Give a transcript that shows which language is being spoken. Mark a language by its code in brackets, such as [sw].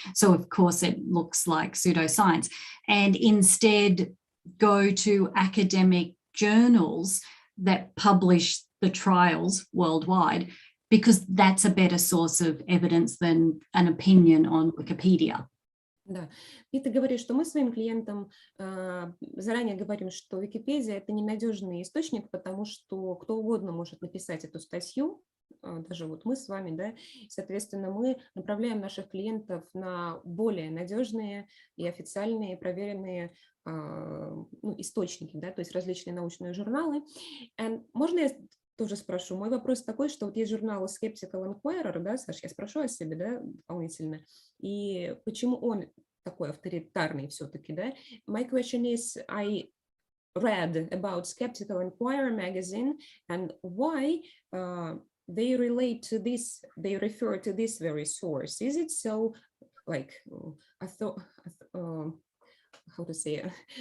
[en] So of course it looks like pseudoscience, and instead go to academic journals that publish the trials worldwide, because that's a better source of evidence than an opinion on Wikipedia. [ru] Да, Пита говорит, что мы своим клиентам заранее говорим, что Википедия — это ненадежный источник, потому что кто угодно может написать эту статью, даже вот мы с вами, да, соответственно, мы направляем наших клиентов на более надежные и официальные, проверенные источники, да, то есть различные научные журналы. And можно я тоже спрошу? Мой вопрос такой, что вот есть журнал Skeptical Inquirer, да, Саш, я спрошу о себе, да, дополнительно, и почему он такой авторитарный все-таки, да? [en] My question is, I read about Skeptical Inquirer magazine, and why they relate to this, they refer to this very source. Is it so, like, how to say it?